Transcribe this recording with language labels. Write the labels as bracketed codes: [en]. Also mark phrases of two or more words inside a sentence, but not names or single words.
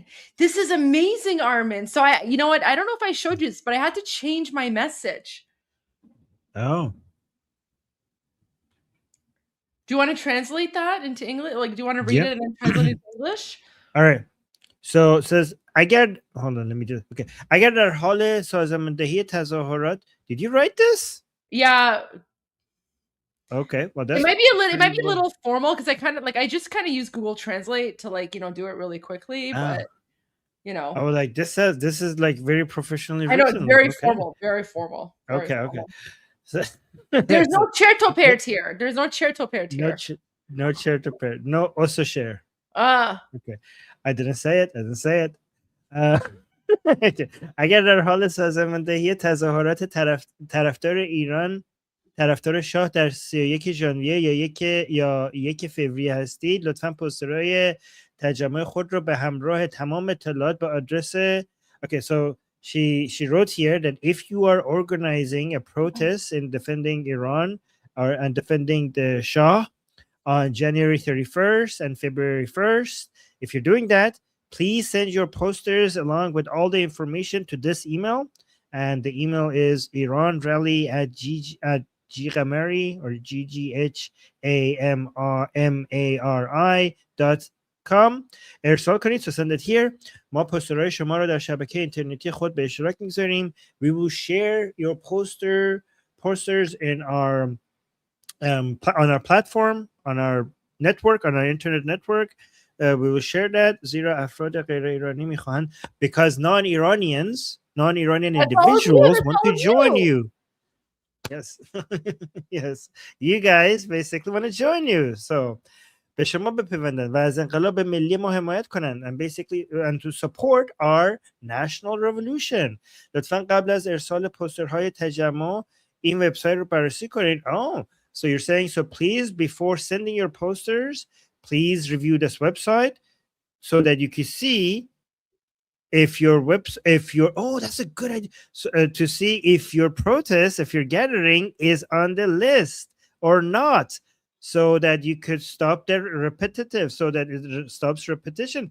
[en] This is amazing, Armin. So you know what? I don't know if I showed you this, but I had to change my message. Oh. Do you want to translate that into English? Like, do you want to read it and then translate it into English? All right. So it says hold on, let me do it. Okay. [fa] اگر در حال سازماندهی تظاهرات. [en] Did you write this? Yeah. Okay. Well, that's It might be a little formal because I just kind of use Google Translate to like, you know, do it really quickly, but you know. Oh, like this is like very professionally I written. know it's very Okay. formal, very formal. Very Okay, formal. okay. So, There's no chair here. There's no chair here. No chair to pair. No also share. Okay. I didn't say it. [fa] اگر در حال سازماندهی تظاهرات طرفدار ایران طرفدار شاه در 31 ژانویه یا 1 فوریه هستید لطفاً پوسترهای تجمع خود رو به همراه تمام اطلاعات به آدرس [en] Okay, so she wrote here that if you are organizing a protest in defending Iran and defending the Shah on January 31st and February 1st, if you're doing that, please send your posters along with all the information to this email. And the email is iranrally@ggamari or ggamari.com. [fa] ارسال کنید. [en] So send it here. [fa] ما پوسترهای شما رو در شبکه اینترنتی خود به اشتراک میگذاریم. [en] We will share your posters in our on our platform, on our network, on our internet network. We will share that. [fa] زیرا افراد غیر ایرانی میخواهند [en] because non-Iranian individuals want to join you. Yes. Yes. You guys basically want to join you. [fa] So به شما بپیوندن و از انقلاب ملی ما حمایت کنن [en] and basically and to support our national revolution. [fa] لطفاً قبل از ارسال پوسترهای تجمع این وبسایت رو بررسی کنید. [en] Oh, so you're saying so please before sending your posters, please review this website so that you can see if your that's a good idea. So, to see if your protest, if your gathering is on the list or not, so that you could stop the repetitive, so that it stops repetition.